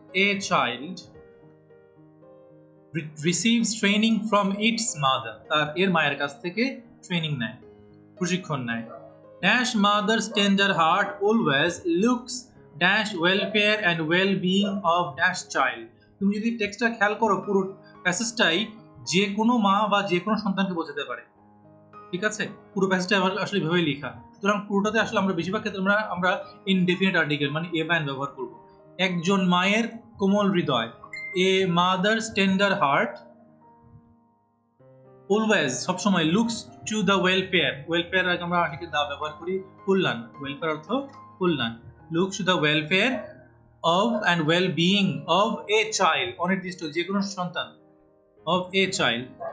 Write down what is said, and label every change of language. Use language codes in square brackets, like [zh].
[en] a child receives training from its mother, [bn] তার এর মায়ের কাছ থেকে ট্রেনিং নেয়, প্রশিক্ষণ নেয়। [en] dash mother's tender heart always looks dash welfare and well-being of dash child। [bn] তুমি যদি টেক্সটটা খেয়াল করো, পুরো প্যাসেজটাই যে কোনো মা বা যে কোনো সন্তানকে বোঝাতে পারে, ঠিক আছে? পুরো প্যাসেজটা আসলে এভাবে লেখা, সুতরাং পুরোটাতে আসলে আমরা বেশিরভাগ ক্ষেত্রে আমরা ইনডেফিনিট আর্টিকেল মানে এ বা এন ব্যবহার করব। একজন মায়ের কোমল হৃদয়, [en] a mother's tender heart always, [bn] সবসময়, [en] looks to the welfare, [bn] welfare আগে আমরা আর্টিকেল দা ব্যবহার করি, কল্যাণ, ওয়েলফেয়ার অর্থ কল্যাণ, [en] looks to the welfare of and well being of a child, [bn] অনির্দিষ্ট যে কোনো সন্তান, অফ এ চাইল্ড।